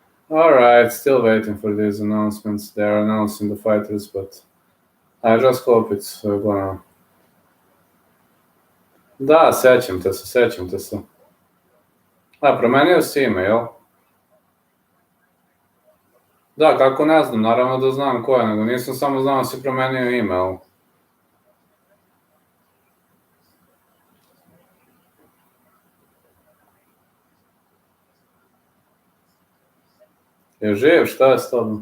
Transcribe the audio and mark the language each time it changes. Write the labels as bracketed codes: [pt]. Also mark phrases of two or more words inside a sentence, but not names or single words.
[en] Alright, still waiting for these announcements. They're announcing the fighters, but I just hope it's gonna... [sr] Da, sećam te se. A, promenio si ime, jel? Da, kako ne znam, naravno da znam ko je, nego nisam samo znao da si promenio ime, jel? Je živ, šta je s tobom?